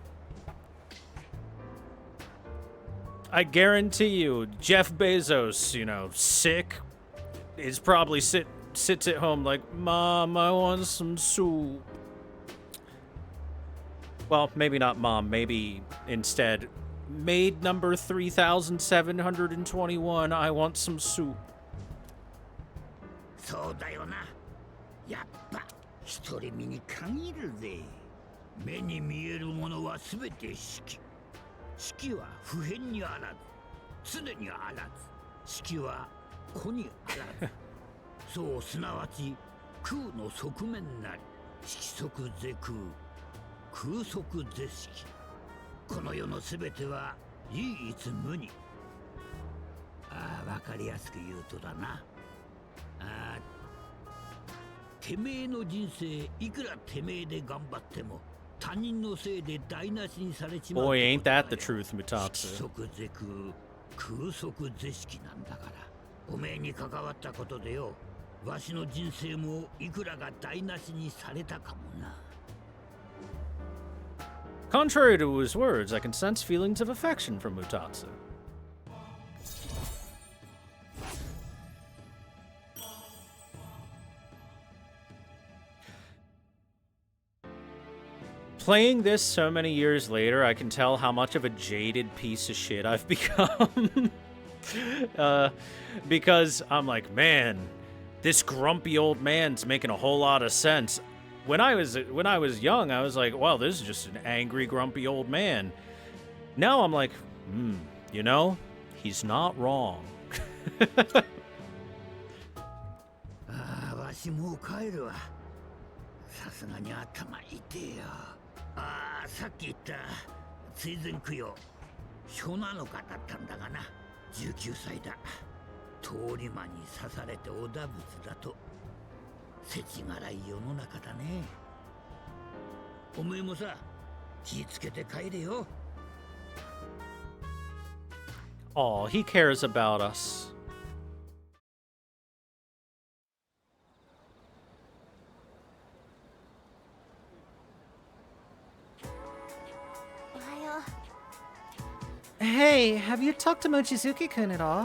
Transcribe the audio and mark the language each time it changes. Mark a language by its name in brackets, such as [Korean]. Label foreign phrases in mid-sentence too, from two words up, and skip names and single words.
[English] I guarantee you, Jeff Bezos, you know, sick, is probably sits at home like, Mom, I want some soup. Well, maybe not mom, maybe instead, maid number 3721, I want some soup. [Japanese] そうだよな。やっぱ独り身に限るぜ。目に見えるものはすべて四季。四季は不変にあらず、常にあらず。四季は子にあらず。そうすなわち空の側面なり、色即是空。空即是色。この世のすべては唯一無二。わかりやすく言うとだな。てめえの人生いくらてめえで頑張っても他人のせいで台無しにされちまう。 [English] Boy, ain't that the truth, Mutatsu. [Japanese] 色即是空、空即是色なんだから。おめえに関わったことでよ、わしの人生もいくらが台無しにされたかもな。 [English] Contrary to his words, I can sense feelings of affection from Mutatsu. Playing this so many years later, I can tell how much of a jaded piece of shit I've become. Because I'm like, man, this grumpy old man's making a whole lot of sense. When I was young, I was like, well, this is just an angry, grumpy old man. Now I'm like, you know, he's not wrong. [Japanese] わしもう帰るわ。さすがに頭痛えよ。さっき言った追善供養、初七日だったんだがな。19歳だ。通り魔に刺されておだぶつだと。世知辛い世の中だね。おめえもさ、気ぃつけて帰れよ。 [English] Oh, he cares about us. Hey, have you talked to Mochizuki-kun at all?